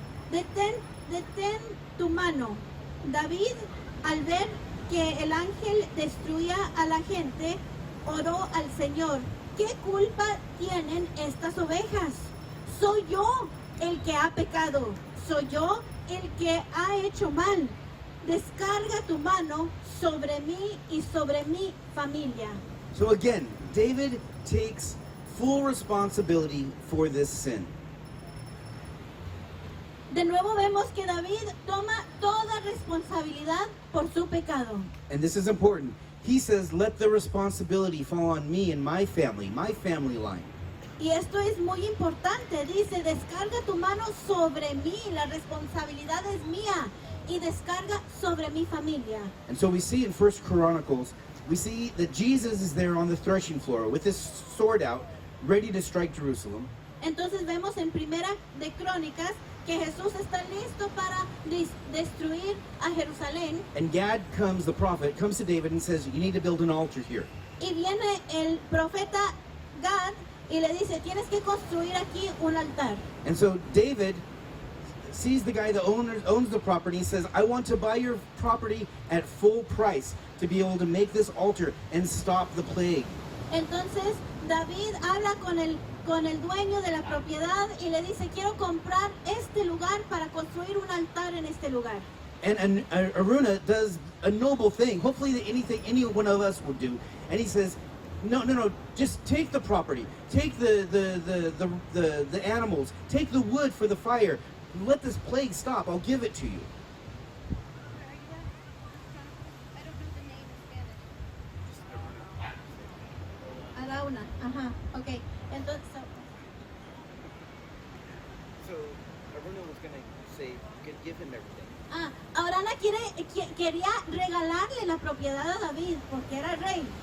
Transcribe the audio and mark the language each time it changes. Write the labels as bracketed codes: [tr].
[es] Detén tu mano. David, al ver que el ángel destruía a la gente, oró al Señor. ¿Qué culpa tienen estas ovejas? Soy yo el que ha pecado. Soy yo el que ha hecho mal. Descarga tu mano sobre mí y sobre mi familia. [en] So again, David takes full responsibility for this sin. [es] De nuevo vemos que David toma toda responsabilidad por su pecado. [en] And this is important. He says, "Let the responsibility fall on me and my family line." [es] Y esto es muy importante. Dice, descarga tu mano sobre mí. La responsabilidad es mía. Y descarga sobre mi familia. [en] And so we see in 1 Chronicles, we see that Jesus is there on the threshing floor with his sword out, ready to strike Jerusalem. [es] Entonces vemos en Primera de Crónicas que Jesús está listo para destruir a Jerusalén. [en] And Gad comes, the prophet, comes to David and says, "You need to build an altar here." [es] Y viene el profeta Gad y le dice, tienes que construir aquí un altar. [en] And so David sees the guy that owns the property. He says, "I want to buy your property at full price to be able to make this altar and stop the plague." [es] Entonces David habla con el dueño de la propiedad y le dice, quiero comprar este lugar para construir un altar en este lugar. [en] And Araunah does a noble thing, hopefully that any one of us would do. And he says, no, just take the property, take the animals, take the wood for the fire. Let this plague stop. I'll give it to you. [es] Arauna, ajá, ok. Entonces, [en] So Araunah was going to say, give him everything. [es] Arauna quería regalarle la propiedad a David porque era rey.